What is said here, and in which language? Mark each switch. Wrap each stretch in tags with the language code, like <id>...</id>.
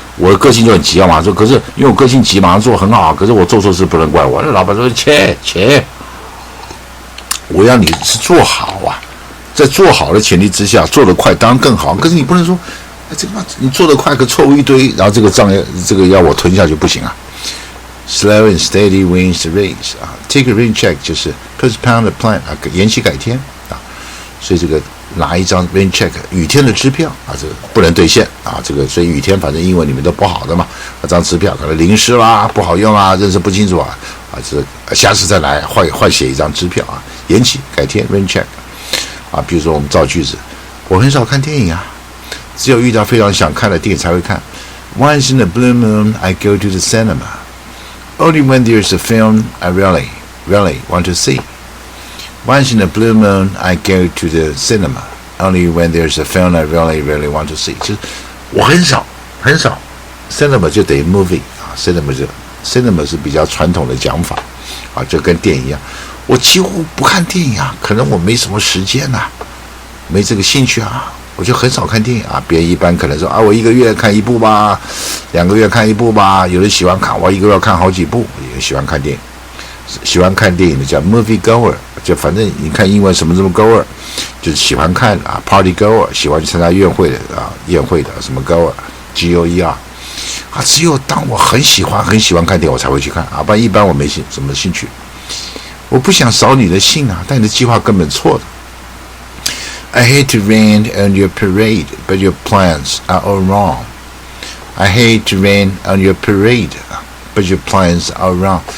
<zh>我的个性就很急啊，马上做。可是因为我个性急，马上做很好啊。可是我做错事不能怪我。那老板说：“切，我要你是做好啊，在做好的前提之下，做得快当然更好。可是你不能说，这个你做得快，可错误一堆，然后这个账要我吞下去不行啊。</zh> <en>Slow and steady wins the race 啊。 Take a rain check 就是 postpone the plan 啊，</en> <zh>延期改天啊。所以这个。拿一张 rain check 雨天的支票啊，这个不能兑现啊，这个所以雨天反正英文里面都不好的嘛，那张支票可能淋湿啦，不好用啊，认识不清楚啊，这下次再来换写一张支票啊，延期改天 rain check 啊，比如说我们造句子，我很少看电影啊，只有遇到非常想看的电影才会看。</zh> <en>Once in a blue moon, I go to the cinema. Only when there's a film I really want to see.Once in a blue moon, I go to the cinema. Only when there's a film I really want to see.</en> <zh>就是我很少 cinema 就等于 movie 啊 cinema 是比较传统的讲法啊，就跟电影一样。我几乎不看电影啊，可能我没什么时间啊，没这个兴趣啊，我就很少看电影啊。别人一般可能说啊，我1个月看1部吧，2个月看1部吧。有人喜欢看，我1个月看好几部，也喜欢看电影。喜欢看电影的叫 movie goer， 就反正你看英文什么 goer， 就是喜欢看啊 party goer， 喜欢去参加宴会的什么 goer goer 啊，只有当我很喜欢看电影我才会去看啊，不然一般我没什么兴趣。我不想扫你的兴啊，但你的计划根本错的。</zh> <en>I hate to rain on your parade, but your plans are all wrong. I hate to rain on your parade.But your plans are wrong.</en>